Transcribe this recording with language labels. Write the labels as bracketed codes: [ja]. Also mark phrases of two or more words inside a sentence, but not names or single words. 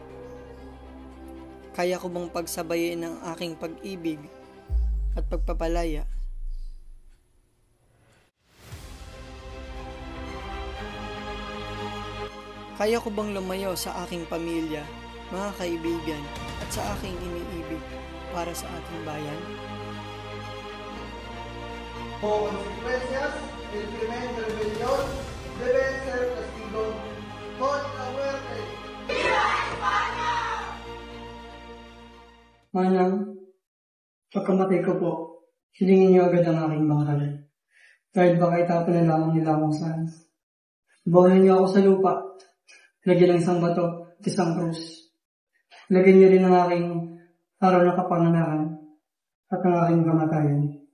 [tl] Kaya ko bang pagsabayin ang aking pag-ibig at pagpapalaya? Kaya ko bang lumayo sa aking pamilya, mga kaibigan, at sa aking iniibig para sa ating bayan? [es] O consecuencias del crimen de rebelión deben ser castigo con la muerte. ¡Viva España! [tl] Manang, pagkamatay ko po, hilingin niyo agad ang aking bangal. Kahit baka itapon na lamang nila akong saan. Bawalan niyo ako sa lupa. Lagyan ng isang bato at isang krus. Lagyan niyo rin ang aking araw na kapanganakan at ang aking kamatayan.